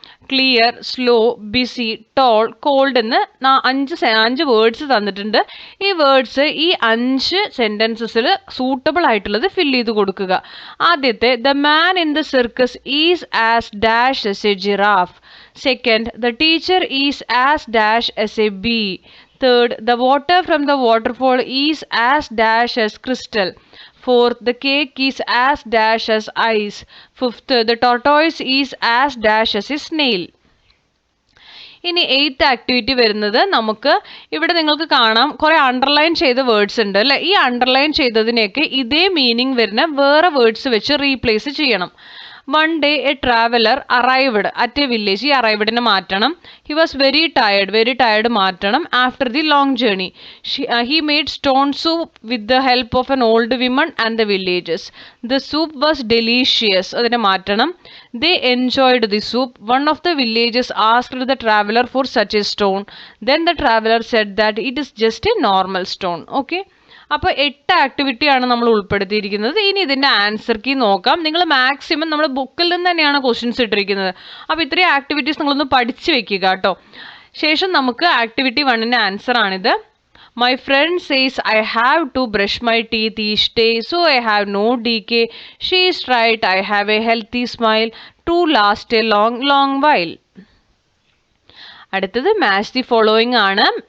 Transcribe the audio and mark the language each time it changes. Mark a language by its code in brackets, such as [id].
[ml] Clear, slow, BC, toll, called എന്ന് 5 words തന്നിട്ടുണ്ട്. ഈ വേർഡ്സ് ഈ 5 സെന്റൻസസിൽ സൂട്ടബിൾ ആയിട്ടുള്ളത് ഫില്ല് ചെയ്ത് കൊടുക്കുക. ആദ്യത്തെ, [en] The man in the circus is as dash as a giraffe. Second, the teacher is as dash as a bee. Third, the water from the waterfall is as dash as crystal. Fourth, the cake is as dash as ice. Fifth, the tortoise is as dash as a snail. [ml] ഇനി 8th activity വരുന്നത് നമുക്ക് ഇവിടെ നിങ്ങൾക്ക് കാണാം കുറെ underline ചെയ്ത words ഉണ്ട് അല്ലെ. ഈ അണ്ടർലൈൻ ചെയ്തതിനെയൊക്കെ ഇതേ മീനിങ് വരുന്ന വേറെ വേർഡ്സ് വെച്ച് റീപ്ലേസ് ചെയ്യണം. [en] One day a traveler arrived at a village. [ml] ഈ arrivedനെ മാറ്റണം. [en] He was very tired [ml] മാറ്റണം. [en] After the long journey, he made stone soup with the help of an old woman and the villagers. The soup was delicious. [ml] അതിനെ മാറ്റണം. [en] They enjoyed the soup. One of the villagers asked the traveler for such a stone. Then the traveler said that it is just a normal stone. Okay. [ml] അപ്പോൾ 8 ആക്ടിവിറ്റിയാണ് നമ്മൾ ഉൾപ്പെടുത്തിയിരിക്കുന്നത്. ഇനി ഇതിൻ്റെ answer key നോക്കാം. നിങ്ങൾ maximum നമ്മൾ ബുക്കിൽ നിന്ന് തന്നെയാണ് ക്വസ്റ്റ്യൻസ് ഇട്ടിരിക്കുന്നത്. അപ്പോൾ ഇത്രയും ആക്ടിവിറ്റീസ് നിങ്ങളൊന്ന് പഠിച്ചു വെക്കുക കേട്ടോ. ശേഷം നമുക്ക് ആക്ടിവിറ്റി 1ൻ്റെ ആൻസർ ആണിത്. [en] My friend says I have to brush my teeth each day, so I have no decay. She is right, I have a healthy smile to last a long while. [ml] അടുത്തത് [en] match the following [ml] ആണ്.